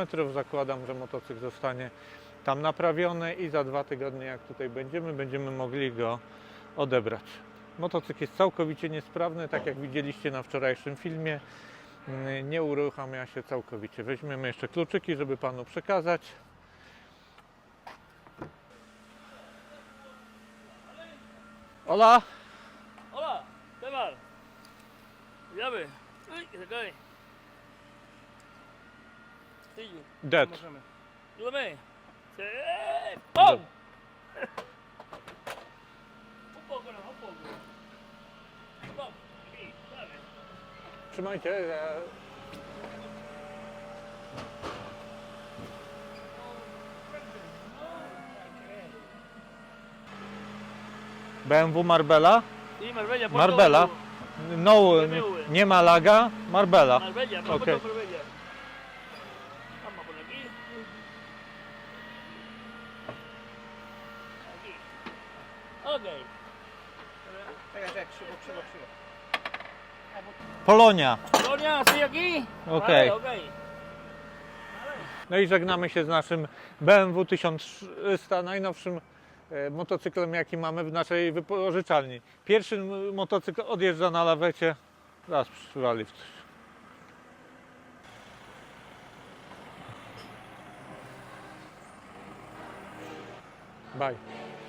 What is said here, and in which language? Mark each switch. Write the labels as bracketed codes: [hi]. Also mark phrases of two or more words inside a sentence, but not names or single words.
[pl] Zakładam, że motocykl zostanie tam naprawiony i za 2 tygodnie, jak tutaj będziemy mogli go odebrać. Motocykl jest całkowicie niesprawny, tak jak widzieliście na wczorajszym filmie. Nie uruchamia się całkowicie. Weźmiemy jeszcze kluczyki, żeby panu przekazać. [es] Hola! Hola, ¿qué tal? Llave. Uy, que se cae. Sí, Dead. [pl] Możemy. [es] ayúdame. ¡Pum! Un poco, no, un poco. Pum, aquí, dale. [pl] Trzymajcie. BMW Marbella? [es] Sí, Marbella, por Marbella. favor. No, BMW. [pl] nie ma laga. Marbella. [es] Marbella, me Ok. okay. Marbella. Vamos por aquí. Aquí. Ok. [pl] Czekaj, krzywo. [es] Polonia. Colonia, sí, aquí. [pl] Okej. [es] Vale, ok. [pl] No i żegnamy się z naszym BMW 1300, najnowszym motocyklem, jaki mamy w naszej wypożyczalni. Pierwszy motocykl odjeżdża na lawecie. Zaraz przywali w coś. Bye.